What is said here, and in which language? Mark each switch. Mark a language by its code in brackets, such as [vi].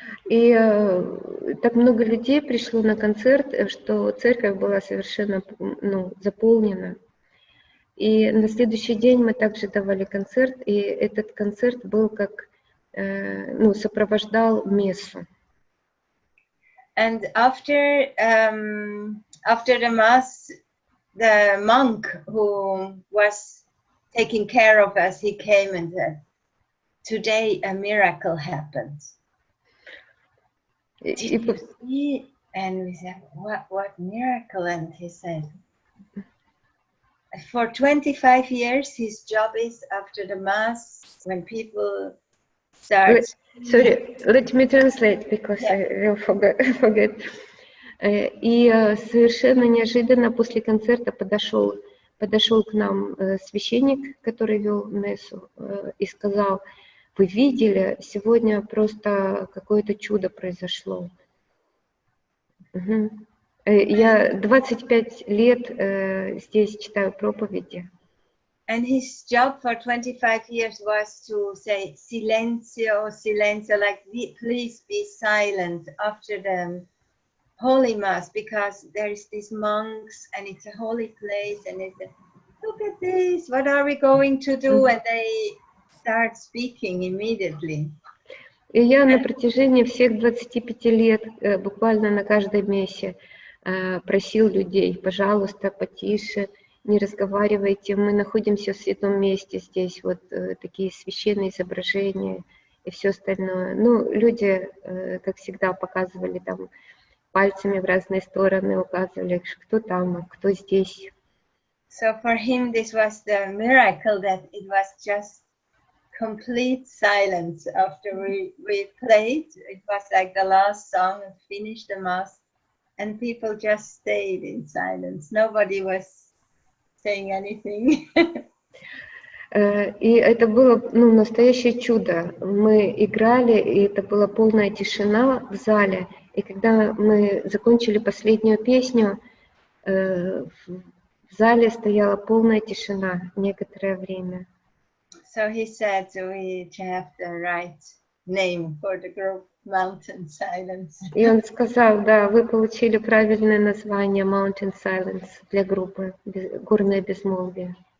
[ru] И так много людей пришло на концерт, что церковь была совершенно заполнена. И на следующий день мы также давали концерт, и этот концерт был как сопровождал мессу. [en] And after the mass, the monk who was taking care of us, he came and said, "Today a miracle happened." Did you see? And we said, "What miracle?" And he said, For 25 years, his job is after the mass, when people start. Sorry, let me translate because Yeah. I will forget. [ru] И совершенно неожиданно после концерта подошел к нам священник, который вел мессу, и сказал: вы видели, сегодня просто какое-то чудо произошло. Я 25 лет здесь читаю проповеди. [en] And his job for 25 years was to say [it] silencio, silencio, [en] like please be silent after the Holy Mass, because there's these monks and it's a holy place, and they said, look at this, what are we going to do? And they start speaking immediately. [ru] И я на протяжении всех 25 лет, буквально на каждой мессе, просил людей: пожалуйста, потише, не разговаривайте, мы находимся в святом месте, здесь вот такие священные изображения и все остальное. Ну, люди, как всегда, показывали там пальцами в разные стороны, указывали, кто там, кто здесь. [en] So for him, this was the miracle, that it was just complete silence after we played. It was like the last song and finished the mass, and people just stayed in silence. Nobody was saying anything. [ru] И это было, ну, настоящее чудо. Мы играли, и это была полная тишина в зале. И когда мы закончили последнюю песню, в зале стояла полная тишина некоторое время. [en] So he said we have the right name for the group, Mountain Silence. [ru] И он сказал: да, вы получили правильное название Mountain Silence для группы «Горное безмолвие».